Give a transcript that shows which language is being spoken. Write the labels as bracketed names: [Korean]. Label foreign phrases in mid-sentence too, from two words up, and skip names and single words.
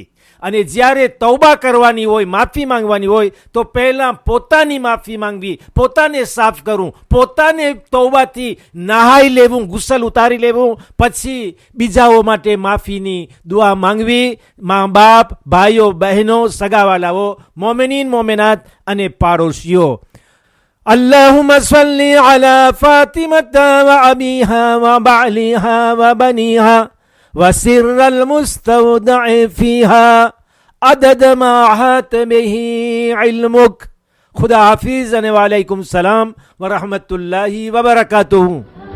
[Gujarati] અને જ્યારે તૌબા કરવાની હોય, માફી માંગવાની હોય, તો પહેલાં પોતાની માફી માંગવી, પોતાને સાફ કરવું, પોતાને તૌબાથી નહાઈ લેવું, ગુસલ ઉતારી લેવું, પછી બીજાઓ માટે માફીની દુઆ માંગવી. મા બાપ, ભાઈઓ બહેનો, સગાવાલાઓ, [Arabic] مؤمنين مؤمنات [Gujarati] અને પાડોશીઓ. [Arabic] اللهم صل على فاطمة وأبيها وبعلها وبنيها وسر المستودع فيها عدد ما أحاط به علمك. [Urdu] خدا حافظ. [Arabic] وعليكم السلام ورحمة الله وبركاته.